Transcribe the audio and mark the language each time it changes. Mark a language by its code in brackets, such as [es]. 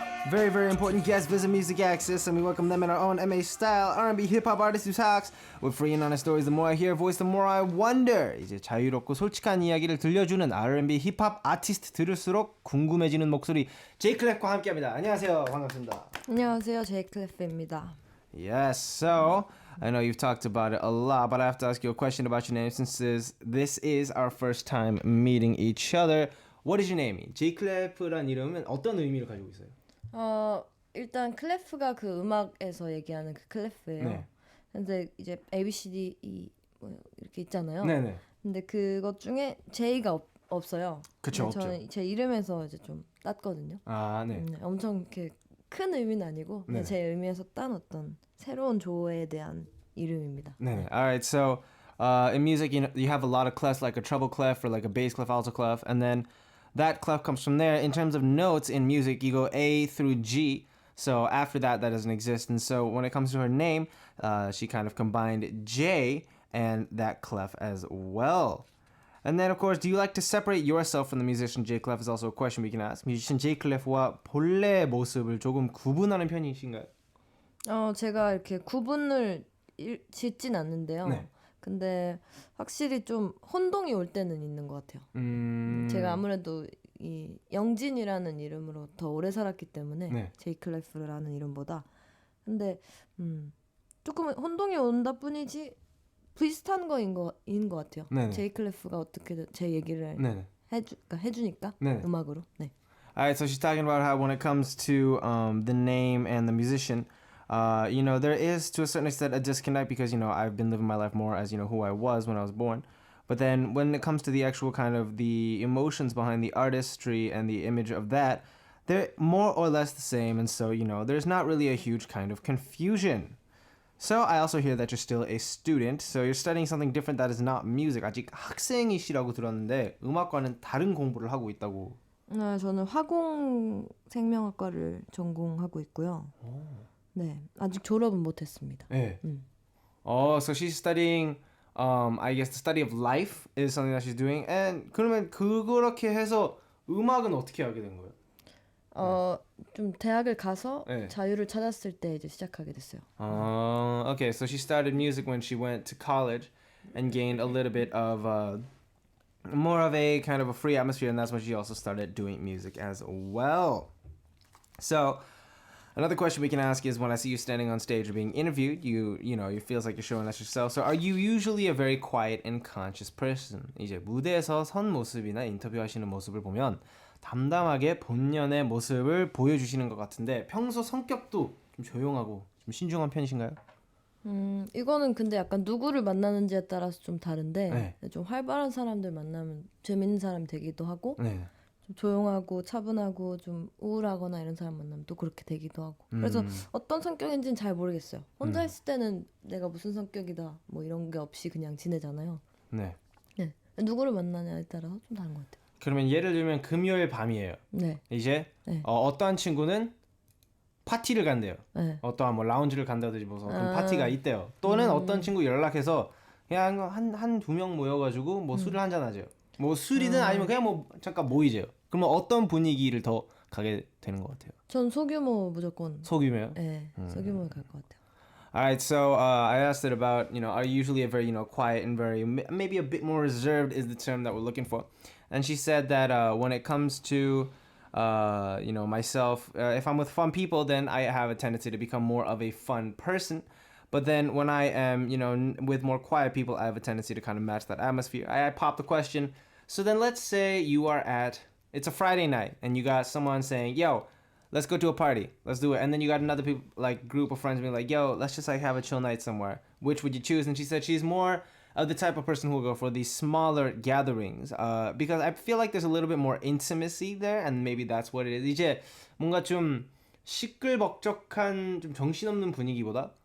[en] Very, very important guests visit Music Access, and we welcome them in our own MA style R&B hip-hop artist who talks with free and honest stories. The more I hear voice, the more I wonder. [ko] 이제 자유롭고 솔직한 이야기를 들려주는 R&B 힙합 아티스트 들을수록 궁금해지는 목소리 제이클랩과 함께합니다. 안녕하세요. 반갑습니다. 안녕하세요. 제이클래프입니다. [en] Yes, so I know you've talked about it a lot, but I have to ask you a question about your name since this is our first time meeting each other. What is your name? [ko] 제이클래프란 이름은 어떤 의미를 가지고 있어요? 일단 클래프가 그 음악에서 얘기하는 그 클래프예요. 네. 근데 이제 A, B, C, D, E 뭐 이렇게 있잖아요. 네네. 근데 그것 중에 J가 없어요. 그쵸, 없죠. 저는 제 이름에서 이제 좀 땄거든요. 아, 네. 엄청 이렇게 큰 의미는 아니고 그냥 제 의미에서 딴 어떤 새로운 조에 대한 이름입니다. 네. [en] Alright, so in music, you have a lot of clefs, like a treble clef or like a bass clef, alto clef, and then that clef comes from there. In terms of notes in music, you go A through G. So after that doesn't exist. And so when it comes to her name, she kind of combined J and that clef as well. And then, of course, do you like to separate yourself from the musician J Clef is also a question we can ask. [ko] musician J Clef와 본래 모습을 조금 구분하는 편이신가요? 제가 이렇게 구분을 짓진 않는데요. 네. 근데 확실히 좀 혼동이 올 때는 있는 것 같아요. 제가 아무래도 이 영진이라는 이름으로 더 오래 살았기 때문에 네. 제이클래프라는 이름보다 근데 조금 혼동이 온다 뿐이지 비슷한 거인 것 같아요. 네네. 제이클래프가 어떻게든 제 얘기를 네네. 해주니까 네네. 음악으로. 네. [en] Alright, so she's talking about how when it comes to the name and the musician, there is to a certain extent a disconnect because, I've been living my life more as, who I was when I was born. But then when it comes to the actual kind of the emotions behind the artistry and the image of that, they're more or less the same. And so, there's not really a huge kind of confusion. So I also hear that you're still a student. So you're studying something different that is not music. [ko] 아직 학생이시라고 들었는데 음악과는 다른 공부를 하고 있다고. 저는 화공 생명학과를 전공하고 있고요. 네, 아직 졸업은 못했습니다. 네. [en] So she's studying, I guess the study of life is something that she's doing. [ko] And 그러면 그렇게 해서 음악은 어떻게 하게 된 거예요? 좀 대학을 가서 네. 자유를 찾았을 때 이제 시작하게 됐어요. [en] Okay, so she started music when she went to college and gained a little bit of more of a kind of a free atmosphere, and that's when she also started doing music as well. So another question we can ask is when I see you standing on stage or being interviewed, it feels like you're showing us yourself. So are you usually a very quiet and conscious person? [ko] 이제 무대에서 선 모습이나 인터뷰하시는 모습을 보면 담담하게 본연의 모습을 보여주시는 것 같은데 평소 성격도 좀 조용하고 좀 신중한 편이신가요? 이거는 근데 약간 누구를 만나는지에 따라서 좀 다른데 네. 좀 활발한 사람들 만나면 재밌는 사람이 되기도 하고 네. 좀 조용하고 차분하고 좀 우울하거나 이런 사람 만나면 또 그렇게 되기도 하고 그래서 어떤 성격인지는 잘 모르겠어요. 혼자 있을 때는 내가 무슨 성격이다 뭐 이런 게 없이 그냥 지내잖아요. 네. 네. 누구를 만나냐에 따라서 좀 다른 것 같아요. 그러면 예를 들면 금요일 밤이에요. 네. 이제 네. 어떠한 친구는 파티를 간대요. 네. 어떠한 뭐 라운지를 간다든지 무슨 어떤 파티가 있대요. 또는 어떤 친구 연락해서 그냥 한 두 명 모여가지고 뭐 술을 한잔 하죠. 뭐 술이든 아니면 그냥 뭐 잠깐 모이죠. 그러면 어떤 분위기를 더 가게 되는 것 같아요? 전 소규모 무조건. 소규모요? 네, 소규모에 갈 것 같아요. [en] Alright, so I asked it about, are you usually a very, quiet and very, maybe a bit more reserved is the term that we're looking for. And she said that when it comes to, myself, if I'm with fun people, then I have a tendency to become more of a fun person. But then when I am, with more quiet people, I have a tendency to kind of match that atmosphere. I popped the question. So then let's say you are it's a Friday night and you got someone saying, yo, let's go to a party. Let's do it. And then you got another group of friends being like, yo, let's just have a chill night somewhere. Which would you choose? And she said she's more of the type of person who will go for these smaller gatherings. Because I feel like there's a little bit more intimacy there, and maybe that's what it is. [ko] 이제 뭔가 좀 시끌벅적한 좀 정신없는 분위기보다